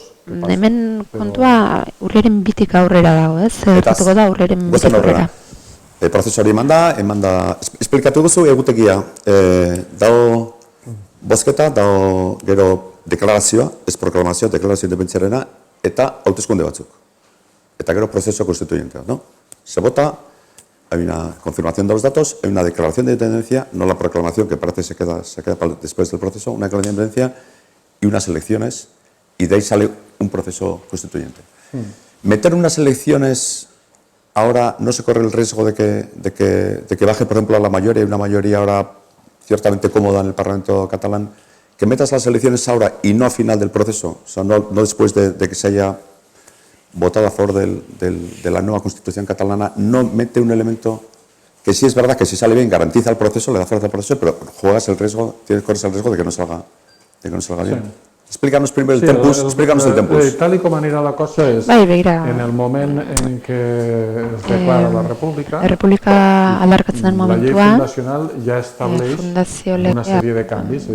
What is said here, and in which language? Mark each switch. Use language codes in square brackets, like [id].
[eu] Hemen kontua urriaren bitik aurrera dago, ez? Zertatuko da urriaren bitik aurrera. Prozesu hori emanda, esplikatu guzu egutegia, dago bozketa, dago gero deklarazioa, ez proklamazioa, deklarazio independentziarena, eta hauteskunde batzuk. Eta gero prozesu constituyentea, [es] ¿no? Se vota, hay una confirmación de los datos, hay una declaración de independencia, no la proclamación que parece se queda después del proceso, una declaración de independencia y unas elecciones, y de ahí sale un proceso constituyente. Meter unas elecciones ahora no se corre el riesgo de que baje, por ejemplo, a la mayoría, y una mayoría ahora ciertamente cómoda en el Parlamento catalán, que metas las elecciones ahora y no a final del proceso, o sea, no después de que se haya votado a favor de la nueva Constitución catalana, no mete un elemento que sí es verdad que si sale bien garantiza el proceso, le da fuerza al corres el riesgo de que no salga bien. Sí. Explícanos primero el tempus. Tal y como [ca] anirà la cosa és, en el moment en què es declara la República, la llei fundacional ja estableix una sèrie de canvis.